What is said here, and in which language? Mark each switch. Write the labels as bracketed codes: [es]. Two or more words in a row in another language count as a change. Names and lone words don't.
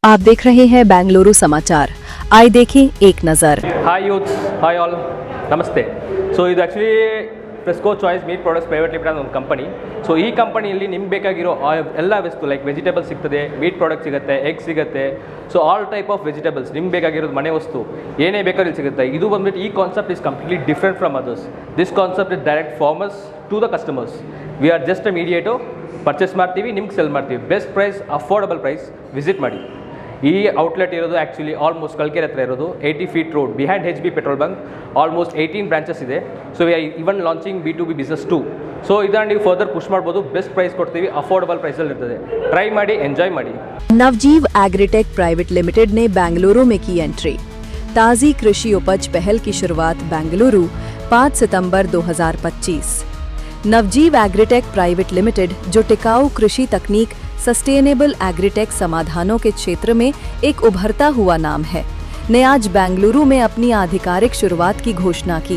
[hi] आप देख रहे हैं बेंगलुरु समाचार। आइए देखें एक नज़र। [en] Hi youths, hi all, [kn] ನಮಸ್ತೆ. ಸೊ ಇದು ಆ್ಯಕ್ಚುಲಿ ಫ್ರೆಸ್ಕೋ ಚಾಯ್ಸ್ ಮೀಟ್ ಪ್ರಾಡಕ್ಟ್ಸ್ ಪ್ರೈವೇಟ್ ಲಿಮಿಟೆಡ್ ಅನ್ನೋ ಒಂದು ಕಂಪನಿ. ಸೊ ಈ ಕಂಪನಿಯಲ್ಲಿ ನಿಮ್ಗೆ ಬೇಕಾಗಿರೋ ಎಲ್ಲ ವಸ್ತು [en] like vegetables [kn] ಸಿಗ್ತದೆ, [en] meat product [kn] ಸಿಗುತ್ತೆ, ಎಗ್ ಸಿಗುತ್ತೆ. [en] so all type of vegetables [kn] ನಿಮ್ಗೆ ಬೇಕಾಗಿರೋದು ಮನೆ ವಸ್ತು ಏನೇ ಬೇಕಾದ್ರೂ ಸಿಗುತ್ತೆ. ಇದು ಬಂದ್ಬಿಟ್ಟು ಈ [en] concept is completely different from others. this concept is direct farmers to the customers. we are just a mediator. [kn] ಪರ್ಚೇಸ್ ಮಾಡ್ತೀವಿ, ನಿಮ್ಗೆ ಸೆಲ್ ಮಾಡ್ತೀವಿ. [en] best price, affordable price. visit ಮಾಡಿ. [kn] ಈ ಔಟ್ಲೆಟ್ ಇರೋದು [en] actually almost [kn] ಕಲ್ಕೆರೆ ಹತ್ರ ಇರೋದು [en] 80 feet road behind HB petrol bunk. almost 18 branches ಇದೆ. so we are even launching B2B business too. [kn] ಸೊ ಇದನ್ನು ನೀವು [en] further push [kn] ಮಾಡ್ಬೋದು. [en] best price [kn] ಕೊಡ್ತೀವಿ, ಅಫೋರ್ಡಬಲ್ ಪ್ರೈಸಲ್ಲಿ ಇರ್ತದೆ. ಟ್ರೈ ಮಾಡಿ, ಎಂಜಾಯ್ ಮಾಡಿ. [hi] नवजीव एग्रीटेक प्राइवेट लिमिटेड ने बेंगलुरु में की एंट्री। ताज़ी कृषि उपज पहल की शुरुआत बेंगलुरु 5 सितंबर 2025। नवजीव एग्रीटेक प्राइवेट लिमिटेड, जो टिकाऊ कृषि तकनीक [en] sustainable agritech [hi] समाधानों के क्षेत्र में एक उभरता हुआ नाम है, ने आज बेंगलुरु में अपनी आधिकारिक शुरुआत की घोषणा की।